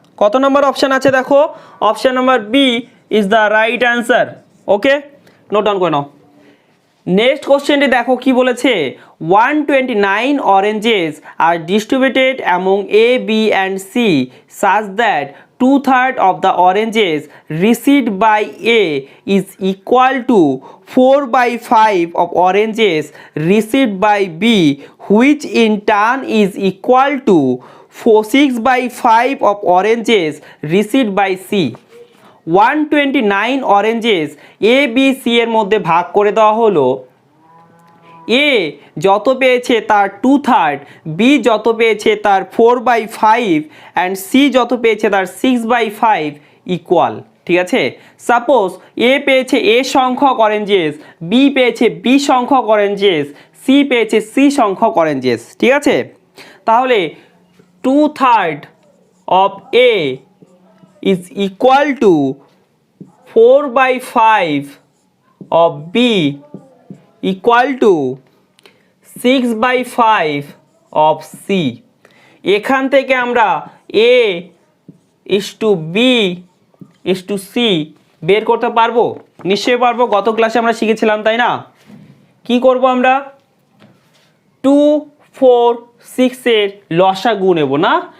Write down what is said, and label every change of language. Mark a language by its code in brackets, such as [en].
[bn] কত নম্বর অপশান আছে দেখো, [en] Option number B is the right answer. [bn] Okay, note down করে নাও। নেক্সট কোশ্চেনটি দেখো কি বলেছে, [en] 129 oranges are distributed among A B and C such that 2/3 of the oranges received by A is equal to 4/5 of oranges received by B, which in turn is equal to 6/5 of oranges received by C. [bn] 129 oranges A B C এর মধ্যে ভাগ করে দেওয়া হলো। এ যত পেয়েছে তার 2/3, B যত পেয়েছে তার 4/5 অ্যান্ড সি যত পেয়েছে তার 6/5 ইকুয়াল। ঠিক আছে, সাপোজ এ পেয়েছে এ সংখ্যক অরেঞ্জেস, বি পেয়েছে বি সংখ্যক অরেঞ্জেস, সি পেয়েছে সি সংখ্যক অরেঞ্জেস। ঠিক আছে, তাহলে [en] 2/3 of A is equal to 4/5 of B equal to 6/5 of C. [bn] এখান থেকে আমরা [en] A is to B is to C [bn] বের করতে পারবো, নিশ্চয়ই পারবো। গত ক্লাসে আমরা শিখেছিলাম, তাই না? কি করব আমরা? 2, 4, 6 এর লসাগু নেব না?